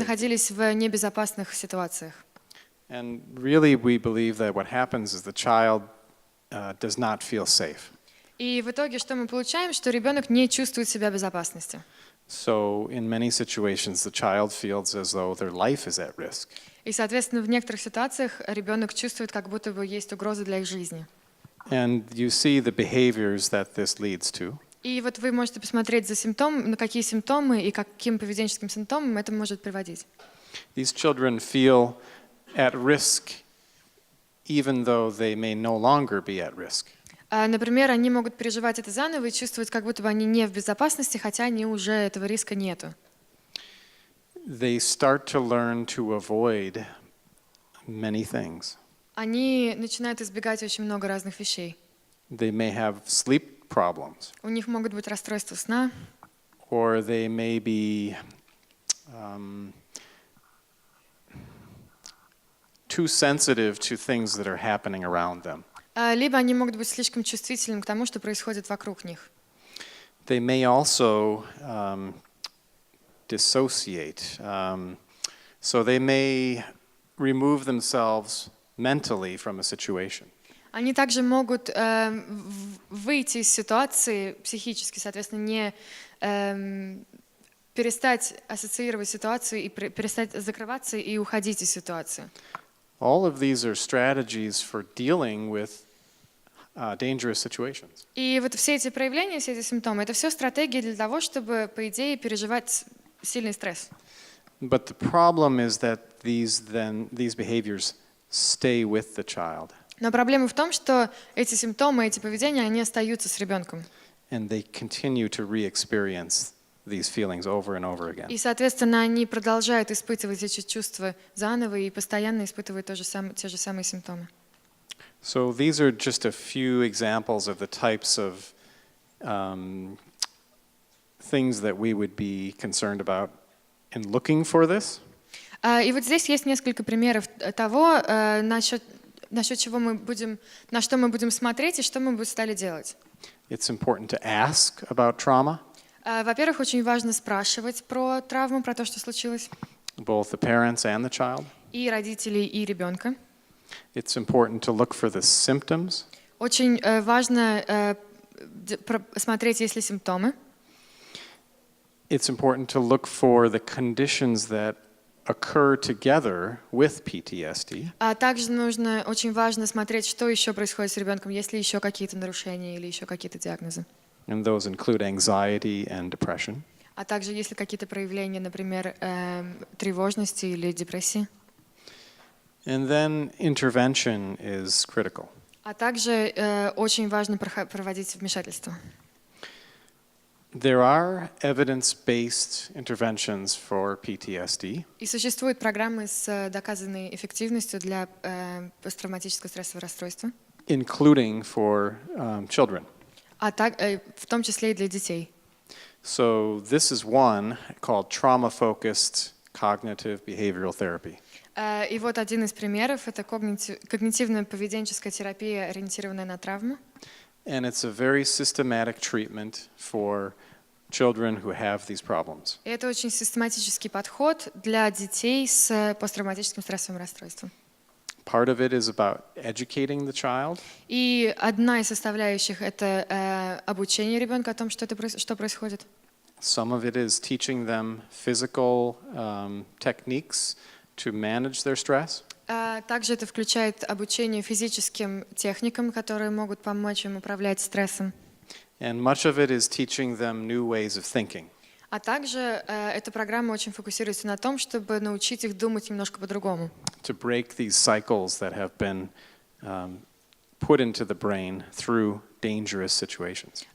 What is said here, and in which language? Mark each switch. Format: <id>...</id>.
<ru>находились в небезопасных ситуациях.</ru> <en>And really, we believe that what happens is the child does not feel safe.</en> <ru>И в итоге что мы получаем? Что ребенок не чувствует себя в безопасности.</ru> <en>So, in many situations, the child feels as though their life is at risk.</en> <ru>И, соответственно, в некоторых ситуациях ребенок чувствует, как будто бы есть угроза для их жизни.</ru> <en>And you see the behaviors that this leads to.</en> <ru>И вот вы можете посмотреть на какие симптомы и каким поведенческим симптомам это может приводить.</ru> <en>These children feel at risk even though they may no longer be at risk.</en> <ru>Например, они могут переживать это заново и чувствовать, как будто бы они не в безопасности, хотя они уже этого риска нету.</ru> <en>They start to learn to avoid many things.</en> <ru>Они начинают избегать очень много разных вещей.</ru> <en>They may have sleep problems,</en> <ru>У них могут быть расстройства сна,</ru> <en>or they may be too sensitive to things that are happening around them.</en> <ru>либо они могут быть слишком чувствительными к тому, что происходит вокруг них.</ru> <en>They may also dissociate. So they may remove themselves mentally from a situation.</en> <ru>Они также могут выйти из ситуации психически, соответственно, не перестать ассоциировать ситуацию и перестать закрываться и уходить из ситуации.</ru> <en>All of these are strategies for dealing with dangerous situations.</en> <ru>И вот все эти проявления, все эти симптомы, это все стратегии для того, чтобы, по идее, переживать сильный стресс.</ru> <en>But the problem is that these behaviors stay with the child.</en> <ru>Но проблема в том, что эти симптомы, эти поведения, они остаются с ребенком.</ru> <en>And they continue to re-experience these feelings over and over again.</en> <ru>И, соответственно, они продолжают испытывать эти чувства заново и постоянно испытывают те же самые симптомы.</ru> <en>So these are just a few examples of the types of things that we would be concerned about in looking for this.</en> <ru>И вот здесь есть несколько примеров того, насчет чего на что мы будем смотреть и что мы бы стали делать.</ru> <en>It's important to ask about trauma,</en> <ru>Во-первых, очень важно спрашивать про травму, про то, что случилось,</ru> <en>both the parents and the child.</en> <ru>и родителей, и ребенка.</ru> <en>It's important to look for the symptoms.</en> <ru>Очень важно смотреть, есть ли симптомы.</ru> <en>It's important to look for the conditions that occur together with PTSD.</en> <ru>А также очень важно смотреть, что еще происходит с ребенком, есть ли еще какие-то нарушения или еще какие-то диагнозы.</ru> <en>And those include anxiety and depression.</en> <ru>А также есть ли какие-то проявления, например, тревожности или депрессии.</ru> <en>And then intervention is critical.</en> <ru>А также очень важно проводить вмешательство.</ru> <en>There are evidence-based interventions for PTSD.</en> <ru>И существуют программы с доказанной эффективностью для посттравматического стрессового расстройства,</ru> <en>Including for children.</en> <ru>в том числе и для детей.</ru> <en>So this is one called trauma-focused cognitive behavioral therapy.</en> <ru>И вот один из примеров — это когнитивно-поведенческая терапия, ориентированная на травму.</ru> <en>And it's a very systematic treatment for children who have these problems.</en> <ru>И это очень систематический подход для детей с посттравматическим стрессовым расстройством.</ru> <en>Part of it is about educating the child.</en> <ru>И одна из составляющих — это обучение ребенка о том, что происходит.</ru> <en>Some of it is teaching them physical techniques to manage their stress.</en> <ru>Также это включает обучение физическим техникам, которые могут помочь им управлять стрессом.</ru> <en>And much of it is teaching them new ways of thinking.</en> <ru>А также эта программа очень фокусируется на том, чтобы научить их думать немножко по-другому.</ru> <en>To break these cycles that have been put into the brain through dangerous situations.</en>